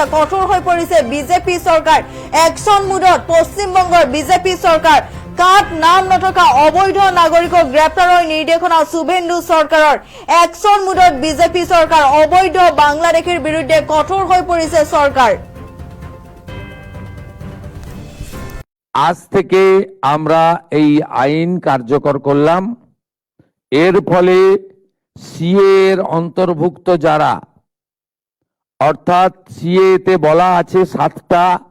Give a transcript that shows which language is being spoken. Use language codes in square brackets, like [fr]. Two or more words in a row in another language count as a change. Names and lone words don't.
[as] কঠোৰ হৈ পৰিছে বিজেপি চৰকাৰ। [en] action moodত [as] পশ্চিমবংগৰ বিজেপি চৰকাৰ। কাত নাম নথকা অবৈধ নাগৰিকক গ্ৰেপ্তাৰৰ নিৰ্দেশনা শুভেন্দু চৰকাৰৰ। [en] action moodত [as] বিজেপি চৰকাৰ। অবৈধ বাংলাদেশীৰ বিৰুদ্ধে কঠোর হৈ পৰিছে চৰকাৰ। [bn] আজ থেকে আমরা এই আইন কার্যকর করলাম। এর ফলে সিএ এর অন্তর্ভুক্ত যারা, অর্থাৎ সিএতে বলা আছে 7টা